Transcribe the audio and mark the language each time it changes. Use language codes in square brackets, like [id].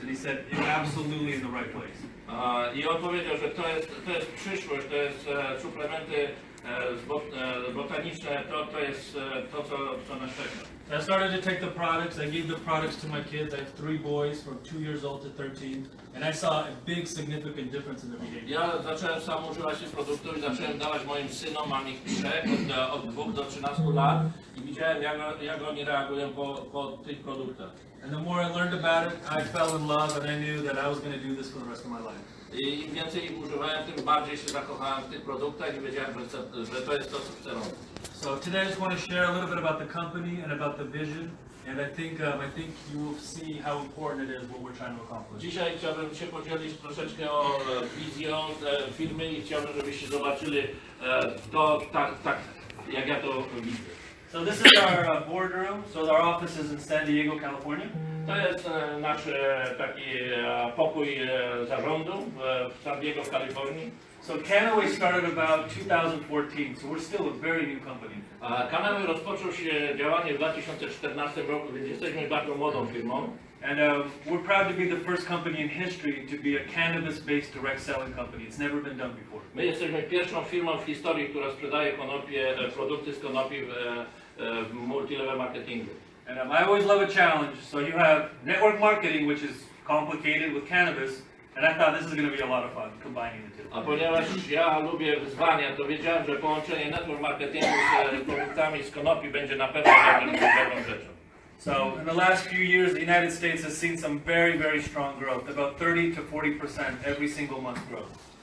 [en] And he said, you're absolutely in the right place. [pl] I on powiedział, że to jest przyszłość, to jest suplementy botaniczne, to jest to, co nas czeka. [en] So I started to take the products. I gave the products to my kids. I have 3 boys from 2 years old to 13. And I saw a big, significant difference in their behavior. [pl] Ja zacząłem sam używać tych produktów i zacząłem dawać moim synom, mam ich 3, od 2 do 13 lat i widziałem, jak oni reagują po tych produktach. [en] And the more I learned about it, I fell in love, and I knew that I was going to do this for the rest of my life. [pl] I im więcej ich używałem, tym bardziej się zakochałem w tych produktach i wiedziałem, że to jest to, co chcę robić. [en] So today I just want to share a little bit about the company and about the vision, and I think you will see how important it is what we're trying to accomplish. [pl] Dzisiaj chciałbym się podzielić troszeczkę o wizją firmy i chciałbym, żebyście zobaczyli to tak, jak ja to widzę. [en] So this is our boardroom. So our office is in San Diego, California. [pl] To jest nasz taki pokój zarządu w San Diego w Kalifornii. [en] So KannaWay started about 2014, so we're still a very new company. [pl] KannaWay rozpoczął się działanie w 2014 roku, więc jesteśmy bardzo młodą firmą. [en] And we're proud to be the first company in history to be a cannabis-based direct selling company. It's never been done before. [pl] My jesteśmy pierwszą firmą w historii, która sprzedaje konopie, produkty z konopi w multilevel marketingu. [en] And I always love a challenge. So you have network marketing, which is complicated with cannabis, and I thought this is going to be a lot of fun combining the two. [pl] A ponieważ ja lubię wyzwania, to wiedziałem, że połączenie network marketingu z produktami z konopi będzie na pewno dobrą rzeczą. [en] So in the last few years, the United States has seen some very, very strong growth, about 30 to 40% every single month growth.